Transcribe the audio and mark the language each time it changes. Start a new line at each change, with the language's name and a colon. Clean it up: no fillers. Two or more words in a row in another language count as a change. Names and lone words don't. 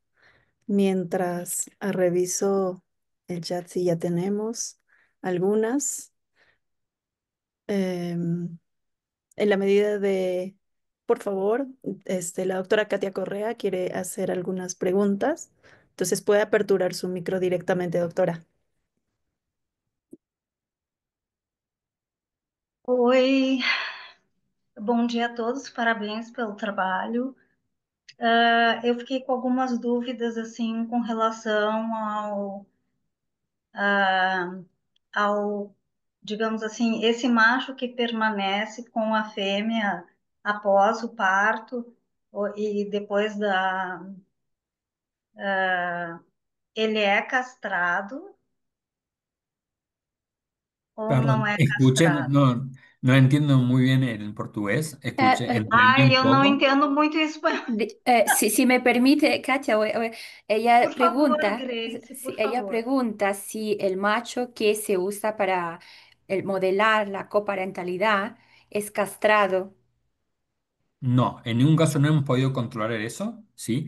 Spanish: Mientras reviso el chat si ya tenemos algunas. Em, en la medida de, por favor, la doctora Katia Correa quiere hacer algunas preguntas. Entonces puede aperturar su micro directamente, doctora.
Portuguese: Oi, bom dia a todos, parabéns pelo trabalho. Eu fiquei com algumas dúvidas assim com relação ah, ao, digamos assim, esse macho que permanece com a fêmea após o parto e depois ele é castrado ou não
Spanish: Perdón,
Portuguese: é
Spanish: escuché, castrado? no entiendo muy bien el portugués, Ah, escuché, entendí Ai, un
Portuguese: eu não
Spanish: poco.
Portuguese: entendo muito espanhol.
Spanish: si me permite, Katia, ella Por favor, pregunta, Grace, si por ella favor. pregunta si el macho que se usa para el modelar la coparentalidad es castrado. No, en ningún caso no hemos podido controlar eso, ¿sí?